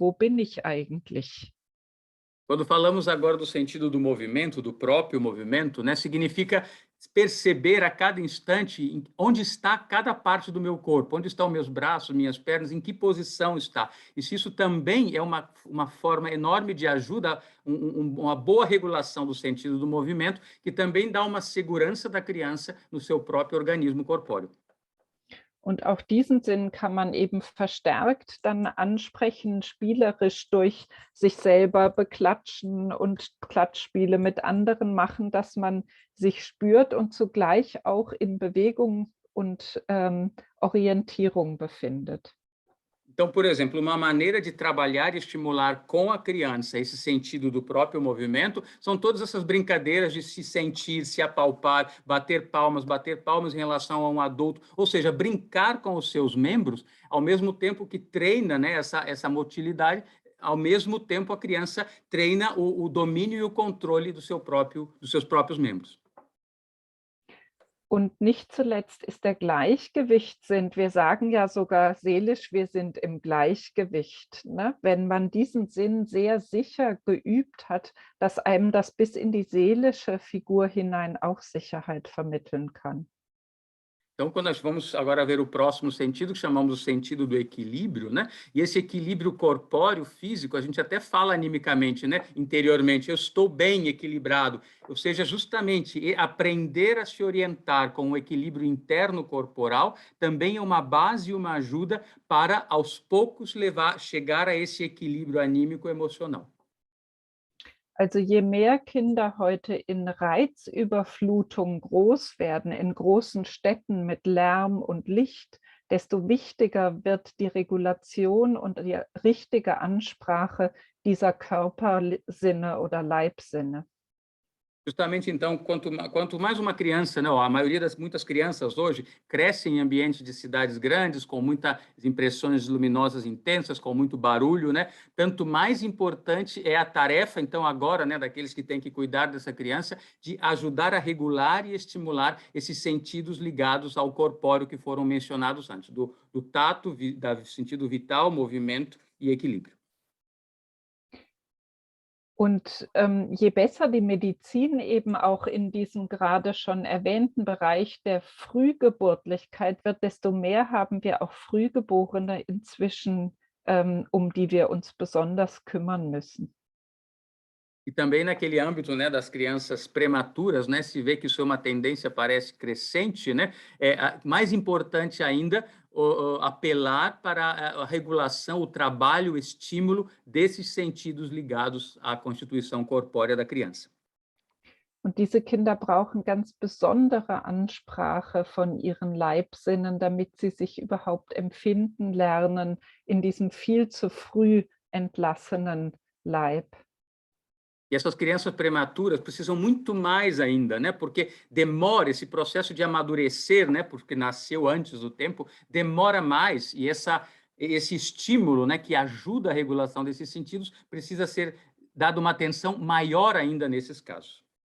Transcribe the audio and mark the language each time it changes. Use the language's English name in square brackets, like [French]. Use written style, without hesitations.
[German] Wo bin ich eigentlich? [Portuguese] Quando falamos agora do sentido do movimento, do próprio movimento, né, significa perceber a cada instante onde está cada parte do meu corpo, onde estão meus braços, minhas pernas, em que posição está. E se isso também é uma forma enorme de ajuda, uma boa regulação do sentido do movimento, que também dá uma segurança da criança no seu próprio organismo corpóreo. [German] Und auch diesen Sinn kann man eben verstärkt dann ansprechen, spielerisch durch sich selber beklatschen und Klatschspiele mit anderen machen, dass man sich spürt und zugleich auch in Bewegung und Orientierung befindet. [Portuguese] Então, por exemplo, uma maneira de trabalhar e estimular com a criança esse sentido do próprio movimento são todas essas brincadeiras de se sentir, se apalpar, bater palmas em relação a um adulto, ou seja, brincar com os seus membros, ao mesmo tempo que treina, né, essa motilidade, ao mesmo tempo a criança treina o domínio e o controle dos seus próprios membros. [German] Und nicht zuletzt ist der Gleichgewichtssinn. Wir sagen ja sogar seelisch, wir sind im Gleichgewicht. Ne? Wenn man diesen Sinn sehr sicher geübt hat, dass einem das bis in die seelische Figur hinein auch Sicherheit vermitteln kann. [Portuguese] Então, quando nós vamos agora ver o próximo sentido, que chamamos o sentido do equilíbrio, né? E esse equilíbrio corpóreo, físico, a gente até fala animicamente, né? Interiormente, eu estou bem equilibrado. Ou seja, justamente aprender a se orientar com o equilíbrio interno corporal também é uma base e uma ajuda para, aos poucos, chegar a esse equilíbrio anímico emocional. [German] Also je mehr Kinder heute in Reizüberflutung groß werden, in großen Städten mit Lärm und Licht, desto wichtiger wird die Regulation und die richtige Ansprache dieser Körpersinne oder Leibsinne. [Portuguese] Justamente, então, quanto mais uma criança, né, a maioria muitas crianças hoje crescem em ambientes de cidades grandes, com muitas impressões luminosas intensas, com muito barulho, né? Tanto mais importante é a tarefa, então, agora, né, daqueles que têm que cuidar dessa criança, de ajudar a regular e estimular esses sentidos ligados ao corpóreo que foram mencionados antes, do tato, do sentido vital, movimento e equilíbrio. [German] Und je besser die Medizin eben auch in diesem gerade schon erwähnten Bereich der Frühgeburtlichkeit wird, desto mehr haben wir auch Frühgeborene inzwischen, um die wir uns besonders kümmern müssen. [Portuguese] E também naquele âmbito, né, das crianças prematuras, né, se vê que isso é uma tendência, parece crescente, né, mais importante ainda apelar para a regulação, o trabalho, o estímulo desses sentidos ligados à constituição corpórea da criança. [German] Und diese Kinder brauchen ganz besondere Ansprache von ihren Leibsinnen, damit sie sich überhaupt empfinden lernen in diesem viel zu früh entlassenen Leib. [Portuguese] E essas crianças prematuras precisam muito mais ainda, né? Porque demora esse processo de amadurecer, né? Porque nasceu antes do tempo, demora mais e esse estímulo, né? Que ajuda a regulação desses sentidos precisa ser dado uma atenção maior ainda nesses casos.